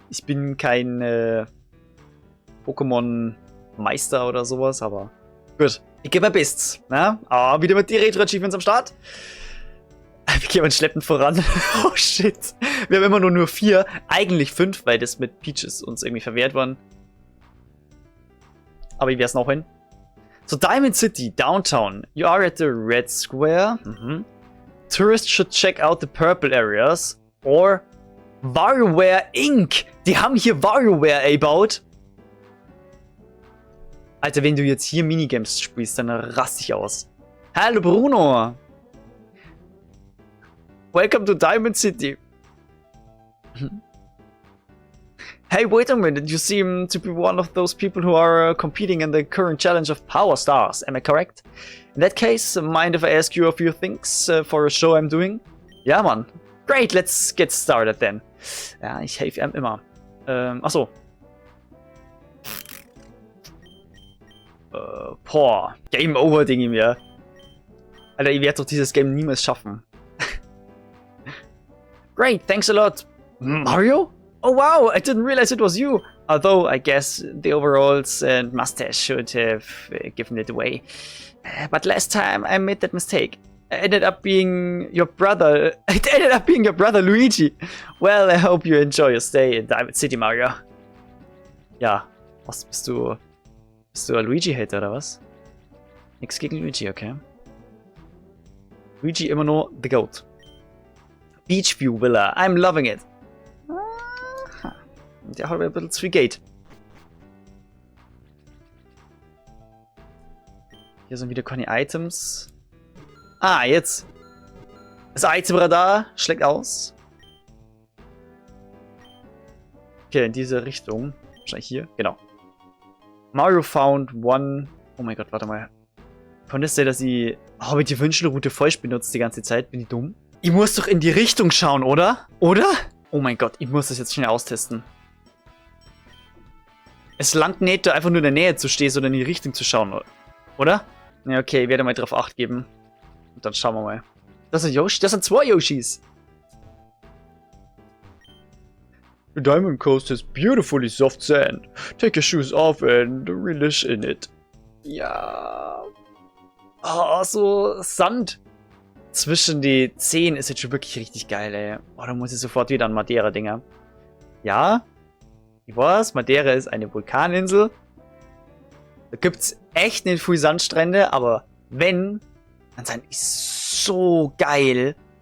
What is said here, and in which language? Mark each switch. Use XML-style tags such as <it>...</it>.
<de>Ich bin kein Pokémon-Meister oder sowas, aber gut. Ich gebe mein Bestes. Ne? Aber wieder mit die Retro-Achievements am Start. Wir gehen schleppend voran.</de> <en>Oh shit.</en> <de>Wir haben immer nur 4. Eigentlich 5, weil das mit Peaches uns irgendwie verwehrt worden. Aber ich wär's noch hin.</de> <en>So, Diamond City, Downtown. You are at the Red Square. Tourists should check out the purple areas. Or WarioWare Inc.</en> <de>Die haben hier WarioWare gebaut. Alter, wenn du jetzt hier Minigames spielst, dann raste ich aus. Hallo Bruno.</de> <en>Welcome to Diamond City. Hey, wait a minute. You seem to be one of those people who are competing in the current challenge of Power Stars. Am I correct? In that case, mind if I ask you a few things for a show I'm doing?</en> <de>Ja, Mann.</de> <en>Great, let's get started then.</en> <de>Ja, ich helfe ihm immer. Achso. Boah. Game Over, Dingi mir. Alter, ich werde doch dieses Game niemals schaffen.</de> <en>Great, thanks a lot. Mario? Oh wow, I didn't realize it was you. Although, I guess the overalls and mustache should have given it away. But last time I made that mistake. I ended up being your brother. It ended up being your brother Luigi. Well, I hope you enjoy your stay in Diamond City, Mario.</en> <de>Ja, was bist du? Bist du ein Luigi-Hater oder was? Nix gegen Luigi, okay. Luigi immer nur the GOAT.</de> <en>Beachview Villa, I'm loving it.</en> <de>Der hat aber ein bisschen zu viel Gate. Hier sind wieder keine Items. Ah, jetzt. Das Itemradar schlägt aus. Okay, in diese Richtung. Wahrscheinlich hier. Genau.</de> <en>Mario found one.</en> <de>Oh mein Gott, warte mal. Kann das sein, dass ich. Oh, mit die Wünschelroute falsch benutzt die ganze Zeit? Bin ich dumm? Ich muss doch in die Richtung schauen, oder? Oder? Oh mein Gott, ich muss das jetzt schnell austesten. Es langt nicht, da einfach nur in der Nähe zu stehen, sondern in die Richtung zu schauen, oder? Ja, okay, ich werde mal drauf Acht geben. Und dann schauen wir mal. Das sind Yoshi, das sind 2 Yoshis.</de> <en>The Diamond Coast has beautifully soft sand. Take your shoes off and relish in it.</en> <de>Ja. Oh, so Sand zwischen die Zehen ist jetzt schon wirklich richtig geil, ey. Oh, da muss ich sofort wieder an Madeira-Dinger. Ja. Ich weiß, Madeira ist eine Vulkaninsel. Da gibt's echt nicht viel Sandstrände, aber wenn, dann sind die so geil.</de>